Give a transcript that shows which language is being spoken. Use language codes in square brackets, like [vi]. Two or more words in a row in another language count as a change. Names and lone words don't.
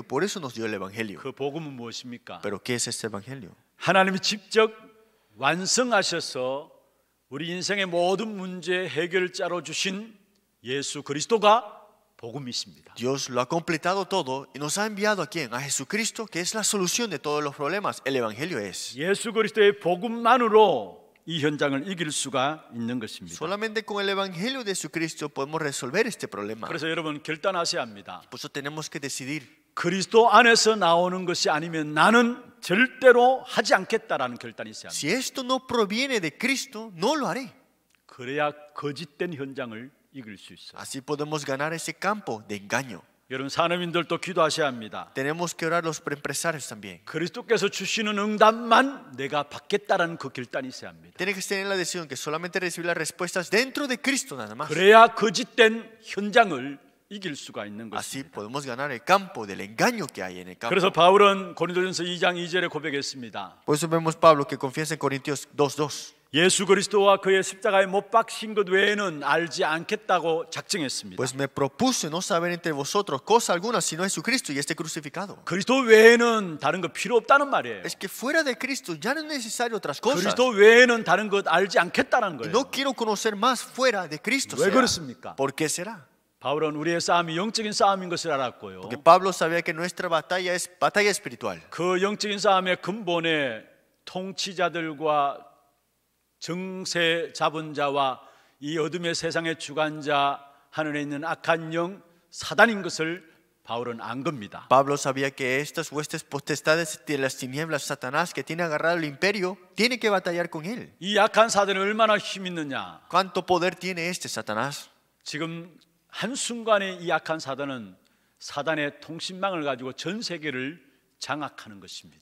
[es] Por eso nos dio el Evangelio. [ko] 그 복음은 무엇입니까? [es] ¿Pero qué es este Evangelio? [ko] 하나님이 직접 완성하셔서 우리 인생의 모든 문제 해결자로 주신 예수 그리스도가 복음이십니다. [es] Dios lo ha completado todo y nos ha enviado a quién? A Jesucristo, que es la solución de todos los problemas. El Evangelio es. [ko] 예수 그리스도의 복음만으로 이 현장을 이길 수가 있는 것입니다. [es] Solamente con el Evangelio de Jesucristo podemos resolver este problema. [ko] 그래서 여러분 결단하셔야 합니다. [es] Por eso tenemos que decidir. [ko] 그리스도 안에서 나오는 것이 아니면 나는 절대로 하지 않겠다라는 결단이 있어야 합니다. [es] Si esto no proviene de Cristo, no lo haré. [ko] 그래야 거짓된 현장을 이길 수 있어요. [es] Así podemos ganar ese campo de engaño. [ko] 여러분 산업인들도 기도하셔야 합니다. [es] Tenemos que orar los empresarios también. [ko] 그리스도께서 주시는 응답만 내가 받겠다라는 그 결단이 있어야 합니다. [es] Tiene que tener la decisión que solamente recibir las respuestas dentro de Cristo nada más. [ko] 그래야 거짓된 현장을 이길 수가 있는 [es] Así [ko] 것입니다. [es] podemos ganar el campo del engaño que hay en el campo. [ko] 그래서 바울은 고린도전서 2장 2절에 고백했습니다. [es] Por eso vemos Pablo que confiesa en Corintios 2:2. [ko] 예수 그리스도와 그의 십자가에 못 박힌 것 외에는 알지 않겠다고 작정했습니다. [es] Pues me propuse no saber entre vosotros cosa alguna sino Jesucristo y este crucificado. [ko] 그리스도 외에는 다른 거 필요 없다는 말이에요. [es] Es que fuera de Cristo ya no es necesario otras cosas. [ko] 그리스도 외에는 다른 것 알지 않겠다는 [es] Y [ko] 거예요. [es] no quiero conocer más fuera de Cristo. [ko] 왜 [es] será. [ko] 그렇습니까? [es] ¿Por qué será? [ko] 바울은 우리의 싸움이 영적인 싸움인 것을 알았고요. [es] Porque Pablo sabía que nuestra batalla es batalla espiritual. [ko] 그 영적인 싸움의 근본에 통치자들과 정세 잡은 자와 이 어둠의 세상의 주관자 하늘에 있는 악한 영 사단인 것을 바울은 안 겁니다. [es] Pablo sabía que estas huestes potestades de las tinieblas, Satanás, que tiene agarrado el imperio, tiene que batallar con él. [ko] 이 악한 사단이 얼마나 힘 있느냐? [es] ¿Cuánto poder tiene este Satanás? [ko] 지금 한순간에 이 악한 사단은 사단의 통신망을 가지고 전 세계를 장악하는 것입니다.